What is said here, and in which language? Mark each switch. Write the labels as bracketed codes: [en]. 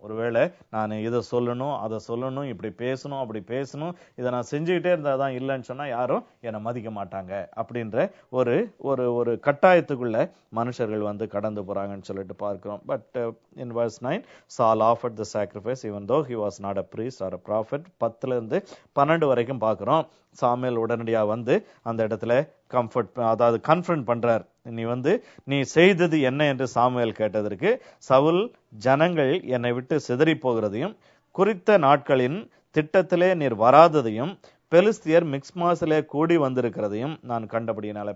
[ta] ஒருவேளை நான் இதை சொல்லணும், அதை சொல்லணும், இப்படி பேசணும், அப்படி பேசணும், இதை நான் செஞ்சுக்கிட்டே இருந்தாதான் இல்லைன்னு சொன்னா யாரும் என்னை மதிக்க மாட்டாங்க அப்படின்ற ஒரு ஒரு ஒரு கட்டாயத்துக்குள்ள மனுஷர்கள் வந்து கடந்து போறாங்கன்னு சொல்லிட்டு பார்க்கிறோம். [en] But in verse 9, Saul offered the sacrifice even though he was not a priest or a prophet. [ta] 10 இருந்து 12 வரைக்கும் பார்க்கிறோம். சாமுவேல் உடனடியா வந்து அந்த இடத்துல கன்ஃபரண்ட் பண்றார். நீ செய்தது என்ன என்று சாமுவேல் கேட்டதற்கு, சவுல் ஜனங்கள் என்னை விட்டு சிதறி போகிறதையும் குறித்த நாட்களின் திட்டத்திலே நீர் வராததையும் பெலிஸ்தியர் மிக்ஸ்மாஸிலே கூடி வந்திருக்கிறதையும் நான் கண்டபடியினால.